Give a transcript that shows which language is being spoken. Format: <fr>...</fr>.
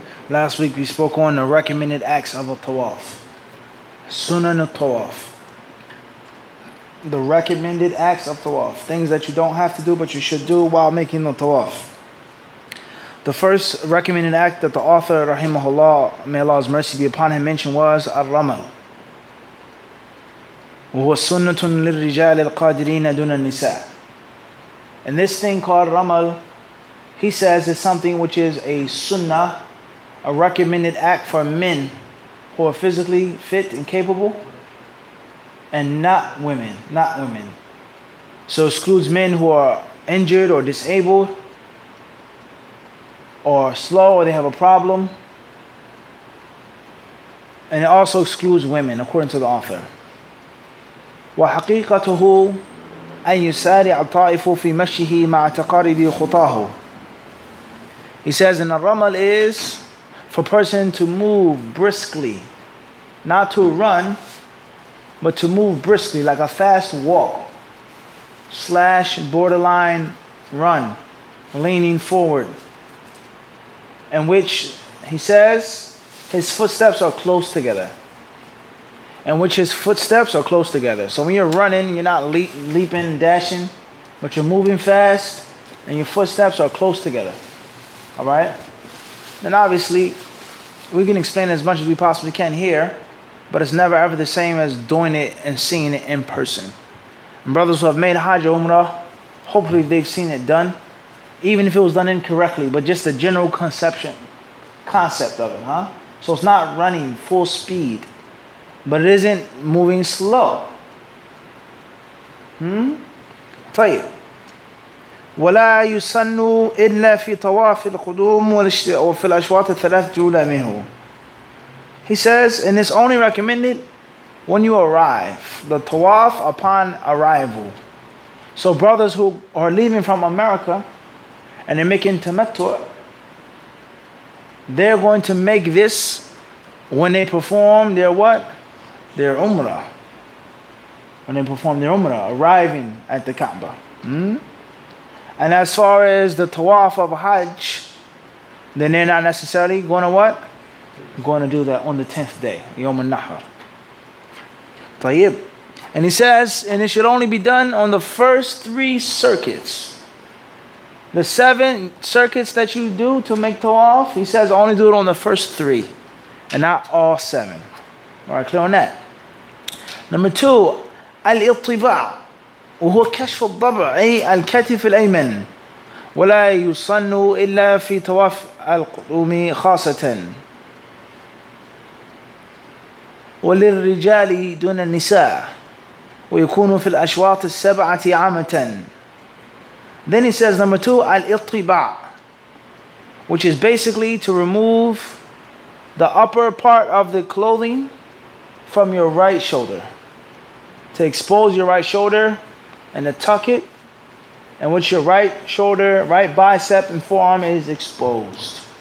<en>Last week we spoke on the recommended acts of a tawaf. Sunan al-tawaf. The recommended acts of tawaf. Things that you don't have to do but you should do while making the tawaf. The first recommended act that the author, rahimahullah, may Allah's mercy be upon him, mentioned was al-ramal.</en> <ar>وهو سنة للرجال القادرين دون النساء.</ar> <en>And this thing called ramal, he says, is something which is a sunnah, a recommended act for men who are physically fit and capable, and not women. So it excludes men who are injured or disabled, or slow, or they have a problem. And it also excludes women, according to the author.</en> <ar>وحقيقته أن يسارع الطائف في مشيه مع تقارب خطاه.</ar> <en>He says, and the ramal is for a person to move briskly, not to run, but to move briskly, like a fast walk / borderline run, leaning forward, in which he says his footsteps are close together. So when you're running, you're not leaping, dashing, but you're moving fast, and your footsteps are close together. All right? Then obviously, we can explain as much as we possibly can here, but it's never ever the same as doing it and seeing it in person. And brothers who have made Hajj or Umrah, hopefully they've seen it done, even if it was done incorrectly, but just the general concept of it, huh? So it's not running full speed, but it isn't moving slow.</en> <ar>طيب. ولا يسن إلا في طواف القدوم وفي الأشواط الثلاث الأولى منه.</ar> <en>He says, and it's only recommended when you arrive, the tawaf upon arrival. So brothers who are leaving from America and they're making tamattu', they're going to make this when they perform their what? Their Umrah. When they perform their Umrah, arriving at the Kaaba. And as far as the tawaf of Hajj, then they're not necessarily going to what? Going to do that on the 10th day, Yawm al-Nahr. Tayyib. And he says, and it should only be done on the first 3 circuits. The 7 circuits that you do to make tawaf, he says only do it on the first 3, and not all 7. All right, clear on that? Number 2,</en> <ar>al-ittiba' وهو كشف الضبع أي الكتف الأيمن ولا يصن إلا في طواف القدوم خاصة وللرجال دون النساء ويكون في الأشواط السبعة عامة.</ar> <en>Then he says number 2, al-ittiba', which is basically to remove the upper part of the clothing from your right shoulder, to expose your right shoulder and to tuck it, and with your right shoulder, right bicep and forearm is exposed.</en>